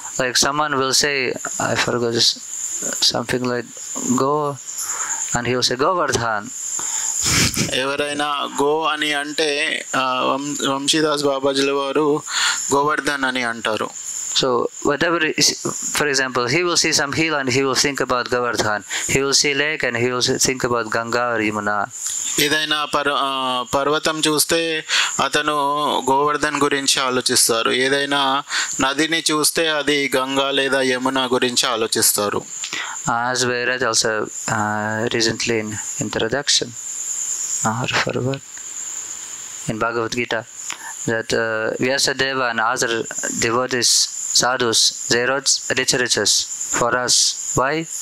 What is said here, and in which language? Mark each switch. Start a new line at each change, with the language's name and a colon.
English: Like someone will say, I forgot something like go, and he will say Govardhan.
Telugu: ఎవరైనా go అని అంటే వంశీదాస్ బాబాజీల వారు గోవర్ధన్ అని అంటారు.
English: So whatever is, for example, he will see some hill and he will think about Govardhan. He will see lake and he will think about Ganga or Yamuna.
Telugu: ఏదైనా పర్వతం చూస్తే అతను గోవర్ధన్ గురించి ఆలోచిస్తారు. ఏదైనా నదిని చూస్తే అది గంగా లేదా యమున గురించి ఆలోచిస్తారు.
English: As we read also recently in introduction forward in Bhagavad Gita, that Vyasadeva and other devotees, sadhus, they wrote literatures for us. Why?